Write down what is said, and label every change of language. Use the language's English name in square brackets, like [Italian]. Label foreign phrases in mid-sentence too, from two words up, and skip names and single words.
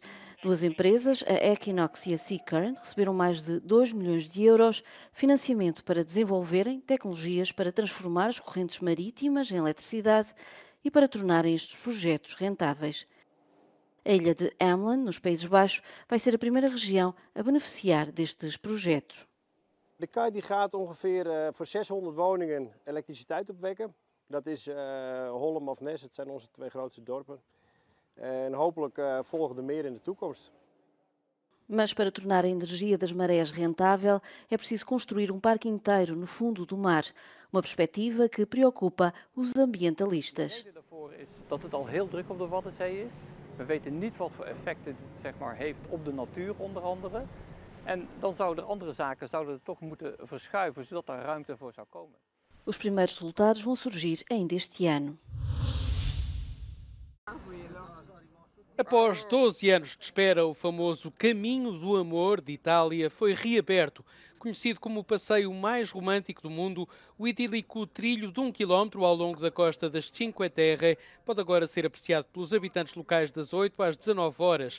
[Portuguese] Duas empresas, a Equinox e a Seacurrent, receberam mais de 2 milhões de euros financiamento para desenvolverem tecnologias para transformar as correntes marítimas em eletricidade e para tornarem estes projetos rentáveis. A ilha de Ameland, nos Países Baixos, vai ser a primeira região a beneficiar destes projetos. [Dutch] De Kai die gaat ongeveer voor 600 woningen elektriciteit opwekken. Dat is Hollum of Nes, het zijn onze 2 grootste dorpen. En hopelijk volgen er meer in de toekomst. [Portuguese] Mas para tornar a energia das marés rentável, é preciso construir um parque inteiro no fundo do mar. Uma perspectiva que preocupa os ambientalistas. [Dutch] De reden daarvoor is dat het al heel druk op de Waddenzee is. We weten niet wat voor effecten dit zeg maar, heeft op de natuur onder andere. En dan zouden andere zaken toch moeten verschuiven, zodat daar ruimte voor zou komen. [Portuguese] Os primeiros resultados vão surgir ainda este ano. Após 12 anos de espera, o famoso Caminho do Amor de Itália foi reaberto. Conhecido como o passeio mais romântico do mundo, o idílico trilho de 1 km ao longo da costa das Cinque Terre pode agora ser apreciado pelos habitantes locais das 8 às 19 horas.